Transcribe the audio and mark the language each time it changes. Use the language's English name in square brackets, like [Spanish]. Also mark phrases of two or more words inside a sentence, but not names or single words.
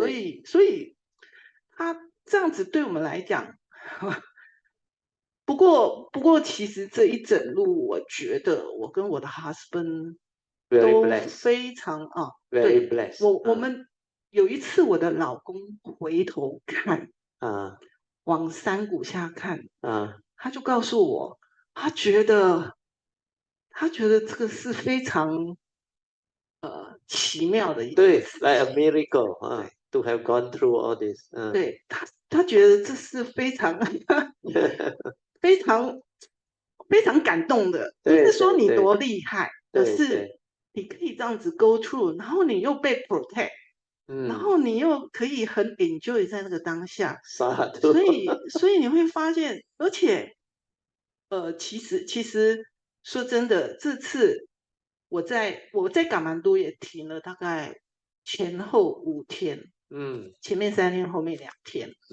[Chinese] 他准备不了，所以他这样子对我们来讲，不过，其实这一整路，我觉得我跟我的 husband 都非常啊，对，我们有一次我的老公回头看往山谷下看他就告诉我，他觉得这个是非常奇妙的一个事情， [English] 对 ，like a miracle to have gone through all this， [Chinese] 对他觉得这是非常非常非常感动的，不是说你多厉害，而是你可以这样子 [English] go through， [Chinese] 然后你又被 protect，然后你又可以很 enjoy 在那个当下，所以你会发现，而且其实说真的，这次我在噶曼都也停了大概前后5天，前面3天，后面2天，